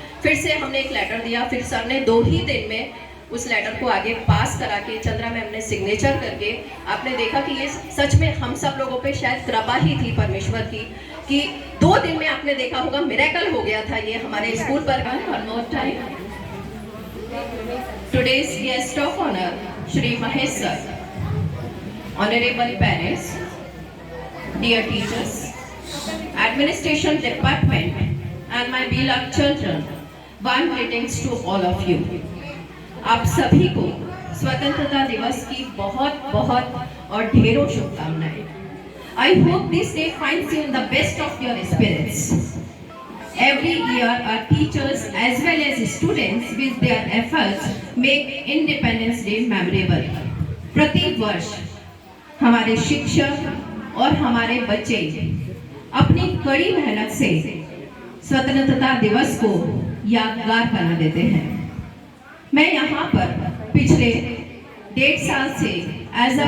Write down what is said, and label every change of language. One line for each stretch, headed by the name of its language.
Hindi: फिर से हमने एक लेटर दिया, फिर सर ने 2 ही दिन में उस लेटर को आगे पास करा के चंद्रा मैम ने सिग्नेचर करके, आपने देखा कि ये सच में हम सब लोगों पे शायद कृपा ही थी परमेश्वर की, कि 2 दिन में आपने देखा होगा मिरेकल हो गया था ये हमारे स्कूल पर।
English: One more time, today's guest of honor, Shri Mahesh sir, honorable parents, dear teachers, administration department, and my beloved children, warm greetings to all of you.
Hindi: आप सभी को स्वतंत्रता दिवस की बहुत बहुत और ढेरों शुभकामनाएं।
English: I hope this day finds you in the best of your spirits. Every year, our teachers as well as students with their efforts make Independence Day memorable.
Hindi: प्रति वर्ष हमारे शिक्षक और हमारे बच्चे अपनी कड़ी मेहनत से स्वतंत्रता दिवस को यादगार बना देते हैं। मैं यहाँ पर पिछले 1.5 साल से एज अ